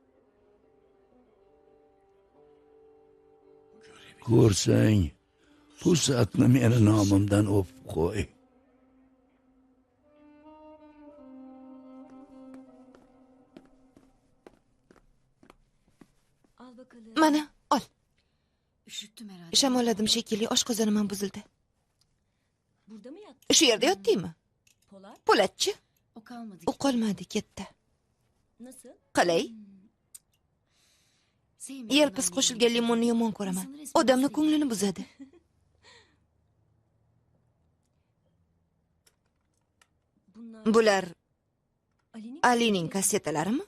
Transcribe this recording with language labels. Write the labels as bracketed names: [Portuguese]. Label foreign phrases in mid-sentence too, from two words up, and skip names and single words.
[Uzbek] Ko'rsang, pusatni meni nomimdan o'pib qo'y. Mana, ol. [Turkish] Üşüttüm herhalde. [Uzbek] Shamolladim shekilli, oshqozonim ham buzildi. [Turkish] Burada mı yattın? [Uzbek] Shu yerda yotdingmi? Polat. Po'latchi? [Turkish] O kalmadı. [Uzbek] U qolmadi, ketdi. [Turkish] Nasıl? [Uzbek] Qalay? Yelpiz qo'shilgan limonni yomon ko'raman. Odamni ko'nglini buzadi. Bular Alining kassettalarimi?